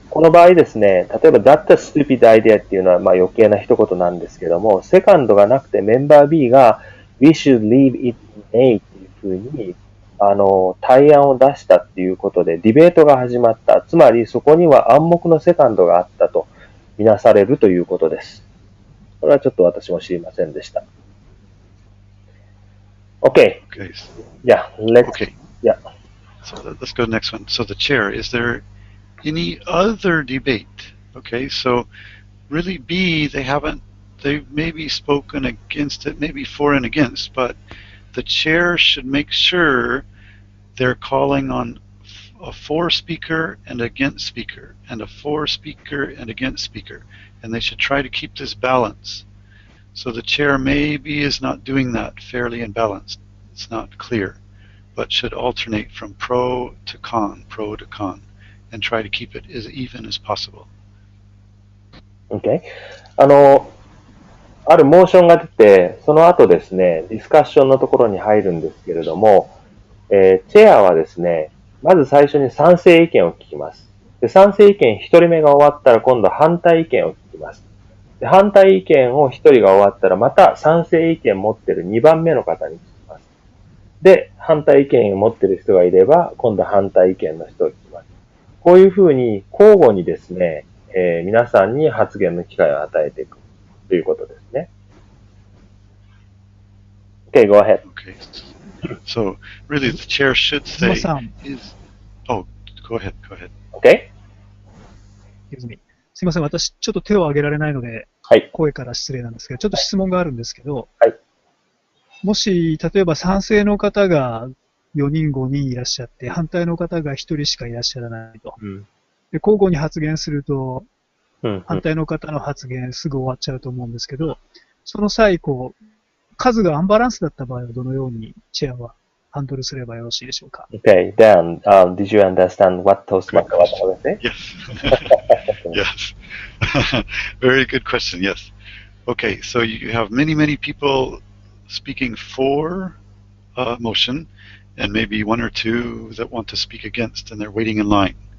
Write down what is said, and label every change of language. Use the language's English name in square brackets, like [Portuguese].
[Japanese] この場合ですね、例えば [English] That's a stupid idea [Japanese] っていうのはまあ余計な一言なんですけども、セカンドがなくてメンバー B が [English] We should leave it in A [Japanese] っていうふうに、対案を出したっていうことでディベートが始まった。つまりそこには暗黙のセカンドがあったとみなされるということです。これはちょっと私も知りませんでした。 [English] Okay. Okay. Yeah. Okay. Yeah. So let's go to the next one. So the chair, is there any other debate? Okay, so really B, they've maybe spoken against it, maybe for and against, but the chair should make sure they're calling on a for speaker and against speaker, and a for speaker and against speaker, and they should try to keep this balance. So the chair maybe is not doing that fairly and balanced. It's not clear, but should alternate from pro to con, and try to keep it as even as possible. Okay. [Japanese] あるモーションが出て、その後ですね、ディスカッションのところに入るんですけれども、チェアはですね、まず最初に賛成意見を聞きます。で、賛成意見一人目が終わったら今度反対意見を聞きます。で、反対意見を一人が終わったらまた賛成意見持ってる2番目の方に聞きます。で、反対意見を持ってる人がいれば、今度反対意見の人を聞きます。こういうふうに交互にですね、皆さんに発言の機会を与えていくということですね。 [English] Okay, go ahead. Okay. So really the chair should say is... Oh, go ahead. Okay? [Japanese] すいません、私ちょっと手を挙げられないので、はい、声から失礼なんですけど、ちょっと質問があるんですけど、はい、もし例えば賛成の方が4人5人いらっしゃって、反対の方が1人しかいらっしゃらないと。で交互に発言すると、反対の方の発言すぐ終わっちゃうと思うんですけど、その際、数がアンバランスだった場合はどのようにチェアはハンドルすればよろしいでしょうか。 [English] Okay, Dan, did you understand what Toastmaster was saying? Yes. Yes. Very good question. Yes. Okay, so you have many people speaking for motion, and maybe one or two that want to speak against, and they're waiting in line.